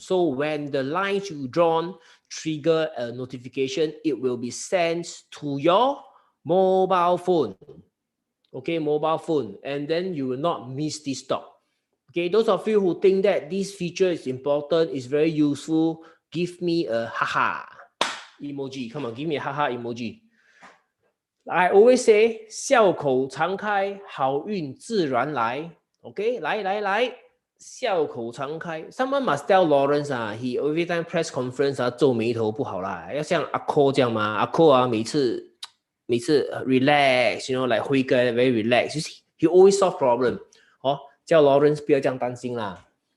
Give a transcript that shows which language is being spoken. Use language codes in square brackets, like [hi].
[en] So when the lines you drawn trigger a notification, it will be sent to your mobile phone. Okay, mobile phone, and then you will not miss this stock. Okay, those of you who think that this feature is important, is very useful, give me a haha emoji. Come on, give me a haha emoji. I always say [zh] 笑口常开，好运自然来。 OK，来，笑口常开。 [en] Someone must tell Lawrence 啊，he every time press conference 啊， [zh] 皱眉头不好啦，要像阿 Ko 这样嘛，阿 Ko 啊，每次 [en] relax，you know， like 辉哥 very relax，you see he always solve problem。 [zh] 哦，叫 Lawrence 不要这样担心啦。